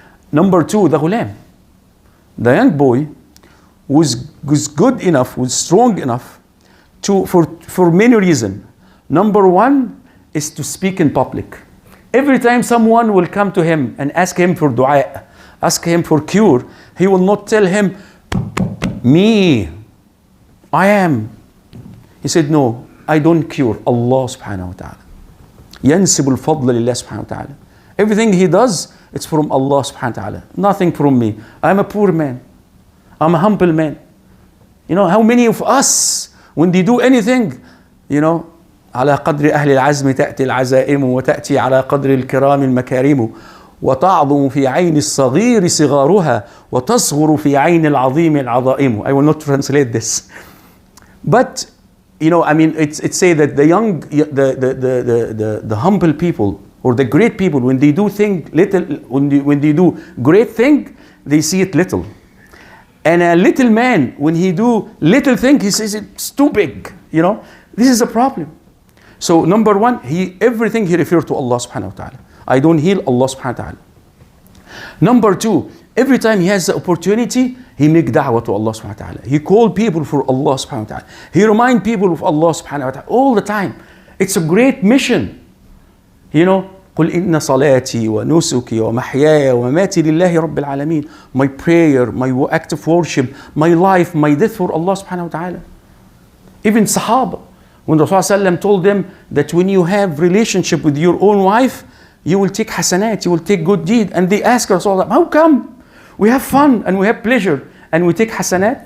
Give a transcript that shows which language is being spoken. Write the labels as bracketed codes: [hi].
[en] Number two, the ghulam. The young boy was good enough, was strong enough for many reasons. Number one is to speak in public. Every time someone will come to him and ask him for dua, ask him for cure, he will not tell him, me, I am. He said, no, I don't cure. Allah subhanahu wa ta'ala. [ar] ينسب الفضل لله سبحانه وتعالى. [en] Everything he does, it's from Allah subhanahu wa ta'ala. Nothing from me. I'm a poor man. I'm a humble man. You know, how many of us, when they do anything, you know, [ar] على قدر أهل العزم تأتي العزائم وتأتي على قدر الكرام المكارم وتعظم في عين الصغير صغارها وتصغر في عين العظيم العظائم. [en] I will not translate this. But, you know, I mean, it's say that the young, the humble people or the great people, when they do thing little, when they do great thing, they see it little. And a little man, when he do little thing, he says it's too big. You know, this is a problem. So number one, everything he referred to Allah subhanahu wa ta'ala. I don't heal, Allah subhanahu wa ta'ala. Number two, every time he has the opportunity, he make da'wah to Allah subhanahu wa ta'ala. He call people for Allah subhanahu wa ta'ala. He remind people of Allah subhanahu wa ta'ala all the time. It's a great mission. You know, [ar] قل إن صلاتي ونسكي ومحياي ومماتي لله رب العالمين. [en] My prayer, my act of worship, my life, my death for Allah subhanahu wa ta'ala. Even Sahaba, when Rasulullah told them that when you have relationship with your own wife, you will take hasanat, you will take good deed. And they ask Rasulullah, how come? We have fun and we have pleasure and we take hasanat.